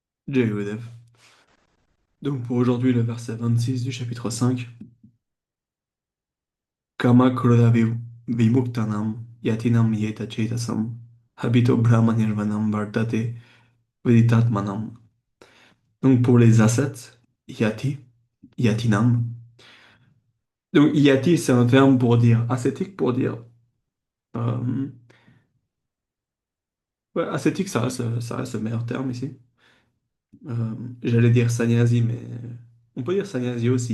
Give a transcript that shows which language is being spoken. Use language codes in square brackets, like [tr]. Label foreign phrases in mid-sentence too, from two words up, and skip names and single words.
[fr] Jaivedev. Donc pour aujourd'hui, le verset 26 du chapitre 5. [sa] काम क्रोध विमुक्तानाम् यतीनाम् यत चेतसाम् अभितो ब्रह्मनिर्वाणम् वर्तते विदितात्मनाम्. [fr] Donc pour les ascètes, [sa] यति, यतीनाम्. [fr] Donc Yati, c'est un terme pour dire ascétique, pour dire. euh, ouais, ascétique, ça reste le meilleur terme ici. J'allais dire sannyasi, mais on peut dire sannyasi aussi.